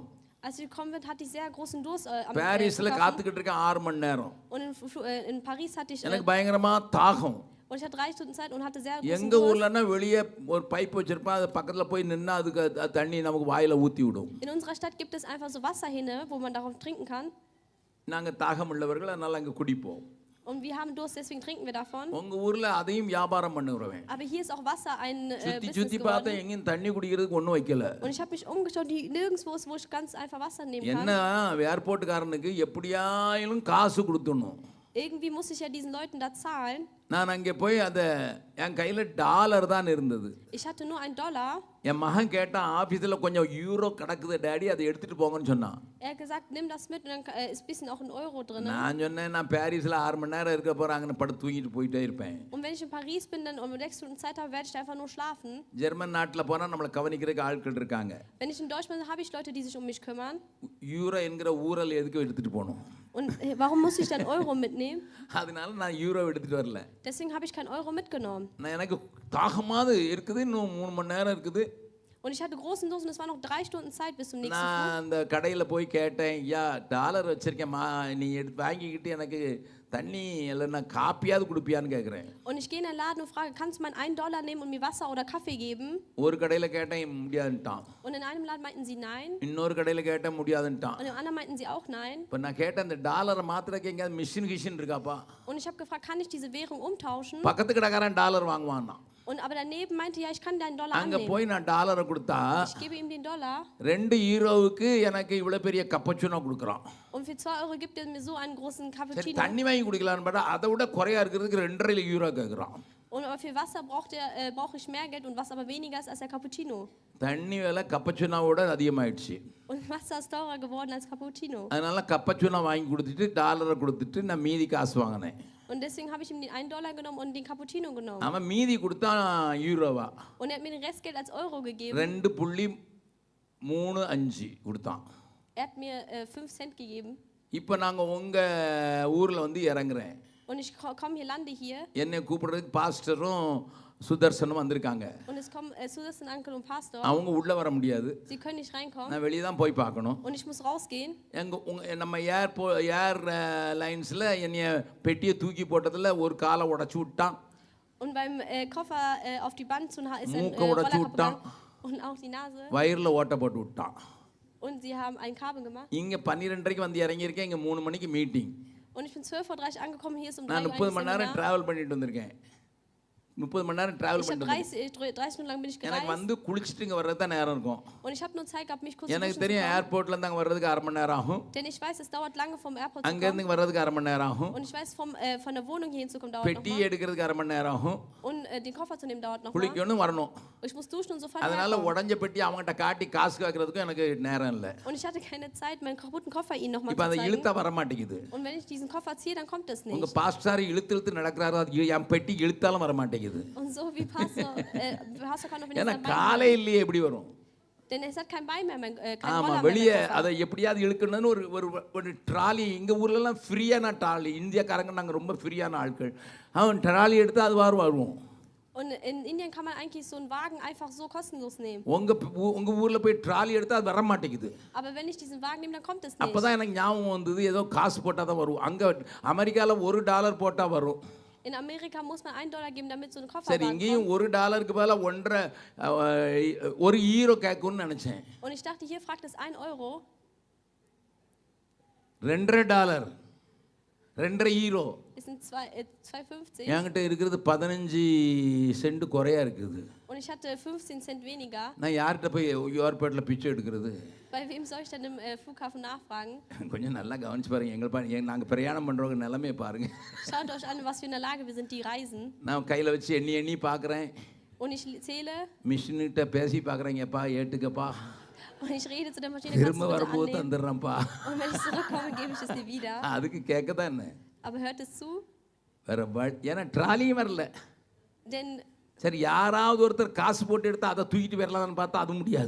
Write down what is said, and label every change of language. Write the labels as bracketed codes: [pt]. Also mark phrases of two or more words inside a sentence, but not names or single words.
[de] Als ich gekommen bin, hatte ich sehr großen Durst am [ta] பாரிஸ்ல காத்துக்கிட்டு இருக்கேன் 6 மணி நேரம். [de] Und in Paris hatte ich [ta] எனக்கு பயங்கரமா தாகம். [de] und ich hatte 3 Stunden Zeit und hatte sehr großen [ta] எங்க ஊர்லன்னா வெளியே ஒரு பைப் வச்சிருப்பா, அது பக்கத்துல போய் நின்னா அதுக்கு தண்ணி நமக்கு வாயில ஊத்தி விடும். [de] In unserer Stadt gibt es einfach so Wasserhähne, wo man darauf trinken kann. [ta] நாங்க தாகம் உள்ளவர்கள், அதனால அங்க குடிப்போம். [de] Und wir haben Durst, deswegen trinken wir davon. [ta] உங்க ஊர்ல அதையும் வியாபாரம் பண்ணுறவன். [de] Aber hier ist auch Wasser ein [ta] சுத்தி [de] Business [ta] சுத்தி பார்த்தா [de] geworden. [ta] எங்கேயும் தண்ணி குடிக்கிறதுக்கு ஒன்றும் வைக்கல. [de] Und ich habe mich umgeschaut, nirgendwo ist, wo ich ganz einfach Wasser nehmen [ta] என்ன [de] kann. [ta] ஏர்போர்ட்டுக்காரனுக்கு எப்படியாயிலும் காசு கொடுத்துடணும். [de] Irgendwie muss ich ja diesen Leuten da zahlen. [ta] நான் அங்கே போய் அதை என் கையில் டாலர் தான் இருந்தது. [de] Ich hatte nur $1. [ta] என் மகன் கேட்டான், ஆஃபீஸில் கொஞ்சம் யூரோ கிடக்குது டேடி, அதை எடுத்துட்டு போங்கன்னு சொன்னான். [de] Er hat gesagt, nimm das mit und dann ist ein bisschen auch ein Euro drin. [ta] நான் சொன்னேன், நான் பாரிஸில் 6 மணி நேரம் இருக்க போகிறேன், அங்கே படுத்து தூங்கிட்டு போயிட்டே இருப்பேன். [de] Und wenn ich in Paris bin dann und 6 Stunden Zeit habe, werde ich einfach nur schlafen. [ta] ஜெர்மன் நாட்டில் போனால் நம்மளை கவனிக்கிறதுக்கு ஆட்கள் இருக்காங்க. [de] Wenn ich in Deutschland bin, habe ich Leute, die sich um mich kümmern. [ta] யூரோ என்கிற ஊரல் எதுக்கு எடுத்துட்டு போகணும்? [de] Und warum muss ich dann Euro mitnehmen? [ta] அதனால நான் யூரோ எடுத்துட்டு வரல. [de] Deswegen habe ich kein Euro mitgenommen. [ta] நான் எனக்கு தாகமாவது இருக்குது, இன்னும் 3 மணி நேரம் இருக்குது. [de] Und ich hatte großen Durst und es war noch 3 Stunden Zeit bis zum nächsten [ta] நான் [de] Flug. [ta] அந்த கடையில் போய் கேட்டேன், ஐயா டாலர் வச்சிருக்கேம்மா, நீ எடுத்து வாங்கிக்கிட்டு எனக்கு தண்ணி இல்லைன்னா காப்பியாவது கொடுப்பியான்னு கேட்குறேன். [de] Und ich gehe in den Laden und frage, kannst du mal $1 nehmen und mir Wasser oder Kaffee geben? [ta] ஒரு கடையில் கேட்டேன், முடியாதுன்ட்டான். [de] Und in einem Laden meinten sie nein. [ta] இன்னொரு கடையில் கேட்டேன், முடியாதுன்ட்டான். [de] Und im anderen meinten sie auch nein. [ta] இப்போ நான் கேட்டேன், இந்த டாலரை மாத்திரக்கு எங்கேயாவது மிஷின் இருக்காப்பா? [de] Und ich habe gefragt, kann ich diese Währung umtauschen? [ta] பக்கத்து கடைக்காரன் டாலர் வாங்குவான்னா. [de] Und aber daneben meinte, ja, ich kann deinen $1 [ta] அங்கே [de] annehmen. [ta] போய் நான் டாலரை கொடுத்தா [de] Ich gebe ihm den $1 [ta] 2 யூரோவுக்கு எனக்கு இவ்வளோ பெரிய கப்பச்சுனோ கொடுக்குறான். [de] und für 2 Euro gibt er mir so einen großen [ta] சரி [de] Cappuccino. [ta] தண்ணி வாங்கி குடிக்கலான்னு பார்த்தா அதை விட குறையா இருக்கிறதுக்கு 2,5 யூரோ கேட்குறான். [de] Und aber für Wasser brauche ich mehr Geld und was aber weniger ist als der Cappuccino. [ta] தண்ணி விலை கப்பச்சுனாவோட அதிகமாயிடுச்சு. [de] Und Wasser ist teurer geworden als Cappuccino. [ta] அதனால கப்பச்சுனா வாங்கி கொடுத்துட்டு டாலரை கொடுத்துட்டு நான் மீதி காசு வாங்கினேன். [de] Und deswegen habe ich ihm den $1 genommen und den Cappuccino genommen. [ta] அவன் மீதி கொடுத்தா யூரோவா. [de] Und er hat mir den Restgeld als Euro gegeben. [ta] 2.35 கொடுத்தான். [de] Er hat mir 5 Cent gegeben. [ta] இப்போ நாங்கள் உங்கள் ஊரில் வந்து இறங்குறேன். [de] Und ich komme hier, lande hier. [ta] என்னை கூப்பிடுறதுக்கு பாஸ்டரும் சுதர்சனும் வந்திருக்காங்க. [de] Und es kommen Susan, Uncle und Pastor. [ta] அவங்க உள்ளே வர முடியாது. [de] Sie können nicht reinkommen. [ta] நான் வெளியே தான் போய் பார்க்கணும். [de] Und ich muss rausgehen. [ta] நம்ம ஏர் லைன்ஸில் என்னைய பெட்டியை தூக்கி போட்டதில் ஒரு காலை உடச்சி விட்டான். [de] Und beim Koffer auf die Band zu ist ein [ta] மூக்கை [de] Roller [ta] உடச்சி [de] kaputt [ta] விட்டான். [de] gegangen. Und auch die Nase. [ta] வயிறில் ஓட்ட போட்டு விட்டான். [de] Und sie haben ein Kabel gemacht. [ta] இங்கே 12:30 வந்து இறங்கியிருக்கேன், இங்கே 3 மணிக்கு மீட்டிங். [de] Und ich bin 12:30 angekommen, hier ist um 3 [ta] நான் [de] Uhr [ta] 30 [de] ein [ta] மணி நேரம் [de] Seminar. [ta] ட்ராவல் பண்ணிட்டு வந்திருக்கேன். 30 மணி நேரம் டிராவல் [de] Ich habe [ta] பண்ணிட்டு [de] 30 Stunden lang bin ich [ta] எனக்கு [de] gereist [ta] வந்து குளிச்சுட்டு இங்க வர்றது தான் நேரம் இருக்கும். [de] und ich habe nur Zeit gehabt, mich kurz zu [ta] எனக்கு [de] duschen zu [ta] தெரியும் [de] kommen. [ta] ஏர்போர்ட்ல இருந்து அங்க வர்றதுக்கு 1/2 மணி நேரம் ஆகும். [de] Denn ich weiß, es dauert lange vom Airport zu [ta] அங்க [de] kommen. [ta] இருந்து இங்க வர்றதுக்கு 1/2 மணி நேரம் ஆகும். [de] Und ich weiß, von der Wohnung hier hinzukommen dauert noch [ta] பெட்டி [de] mal. [ta] எடுக்கிறதுக்கு 1/2 மணி நேரம் ஆகும். [de] Und den Koffer zu nehmen dauert noch mal. [ta] குளிக்கணும் வரணும். [de] Ich muss duschen und sofort [ta] அதனால [de] herkommen. [ta] உடஞ்ச பெட்டி அவங்ககிட்ட காட்டி காசு கேட்கறதுக்கும் எனக்கு நேரம் இல்லை. [de] Und ich hatte keine Zeit, meinen kaputten Koffer ihnen noch mal [ta] இப்போ [de] zu [ta] அதை [de] zeigen. [ta] இழுத்தா வர மாட்டேங்குது. [de] Und wenn ich diesen Koffer ziehe, dann kommt es [ta] உங்க [de] nicht. [ta] பாஸ்டார் இழுத்து நடக்கிறாரு, அது என் பெட்டி இழுத்தாலும் வர மாட்டேங்குது. [de] Und so wie Pastor kann auch, wenn [ta] ஏன்னா [de] es ein Bein [ta] காலே [de] hat. [ta] இல்லையே எப்படி வரும்? [de] Denn es hat kein Bein mehr, kein [ta] ஆமா, [de] Roller mehr. [ta] வெளியே [de] mein Koffer. [ta] அதை எப்படியாவது இழுக்கணும்னு ஒரு ஒரு ஒரு ட்ராலி, எங்க ஊர்ல எல்லாம் ஃப்ரீயான ட்ராலி, இந்தியாக்காரங்க நாங்க ரொம்ப ஃப்ரீயான ஆட்கள். அவன் ட்ராலி எடுத்து அது வருவோம். [de] Und in Indien kann man eigentlich so einen Wagen einfach so kostenlos nehmen. [ta] உங்க ஊர்ல போய் ட்ராலி எடுத்து அது வர மாட்டேங்குது. [de] Aber wenn ich diesen Wagen nehme, dann kommt es nicht. [ta] அப்பதான் எனக்கு ஞாபகம் வந்தது, ஏதோ காசு போட்டா தான் வரும். அங்க அமெரிக்கால $1 போட்டா வரும். [de] In Amerika muss man $1 geben, damit so ein Koffer [ta] சரி, இங்கேயும் $1 பதிலா 1 ஈரோ கேட்கும்னு நினைச்சேன். [de] Und ich dachte, hier fragt es €1. [ta] $2.5 2.5 [de] Es sind 2,50. [ta] என்கிட்ட இருக்கிறது 15 சென்ட் குறையா இருக்குது. [de] Und ich hatte 15 Cent weniger. [ta] நான் யார்கிட்ட போய் ஏர்போர்ட்ல பிச்சை எடுக்கிறது? [de] Bei wem soll ich denn im Flughafen nachfragen? [ta] கொஞ்சம் நல்லா கவனிச்சு பாருங்க. நாங்க பிரயாணம் பண்றவங்க நிலைமையை பாருங்க. [de] Schaut euch an, was für eine Lage wir sind, die reisen. [ta] நான் கையில வச்சு எண்ணி பார்க்குறேன். [de] Und ich zähle. [ta] மிஷின்கிட்ட பேசி பார்க்குறேங்கப்பா, ஏட்டுக்கப்பா. [de] Und ich rede zu der Maschine, [ta] திரும்ப [de] kannst du [ta] வரும்போது [de] bitte annehmen? [ta] தந்துடுறேன்ப்பா. [de] Und wenn ich zurückkomme, gebe ich es dir wieder. [ta] அதுக்கு கேட்க தான் என்ன? [de] Aber hört es zu? [ta] வேற ஏன்னா ட்ராலியும் வரல. [de] Denn [ta] சரி, யாராவது ஒருத்தர் காசு போட்டு எடுத்தா அதை தூக்கிட்டு வரலாம்னு பார்த்தா அது முடியாது.